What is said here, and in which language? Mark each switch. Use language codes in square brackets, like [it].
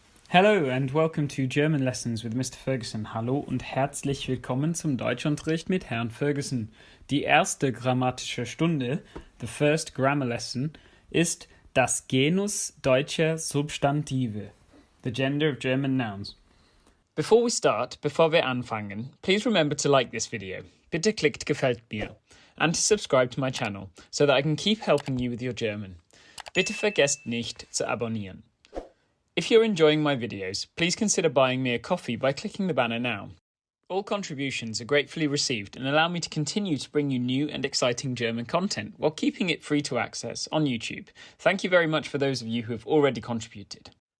[en] Hello and welcome to German Lessons with Mr. Ferguson. [de] Hallo und herzlich willkommen zum Deutschunterricht mit Herrn Ferguson. Die erste grammatische Stunde, [en] the first grammar lesson, [de] ist das Genus deutscher Substantive, [en] the gender of German nouns. Before [de] wir anfangen, [en] please remember to like this video. [de] Bitte klickt gefällt mir. [en] And to subscribe to my channel, so that I can keep helping you with your German. [de] Bitte vergesst nicht zu abonnieren. [en] If you're enjoying my videos, please consider buying me a coffee by clicking the banner now. All contributions are gratefully received and allow me to continue to bring you new and exciting German content while keeping it free to access on YouTube. Thank you very much for those of you who have already contributed.